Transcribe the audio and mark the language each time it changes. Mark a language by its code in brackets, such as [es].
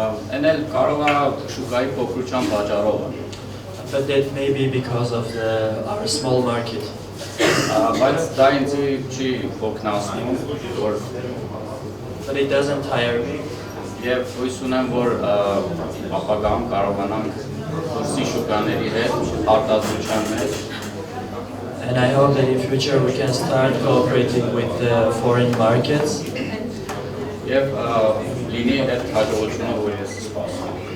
[hy] Են էլ կարող է շուկայի փոքրության պատճառով։ [en] But that may be because of our small market. [hy] Բայց դա ինձ չի հոգնեցնում, որ [en] But it doesn't tire me. [hy] Եվ հույս ունեմ, որ ապագայում կարողանանք դուրսի շուկաների հետ արտադրության մեջ։ [en] And I hope that in future we can start cooperating with the foreign markets. [hy] Եվ լինի այդ հաջողությունը, որ ես սպասում։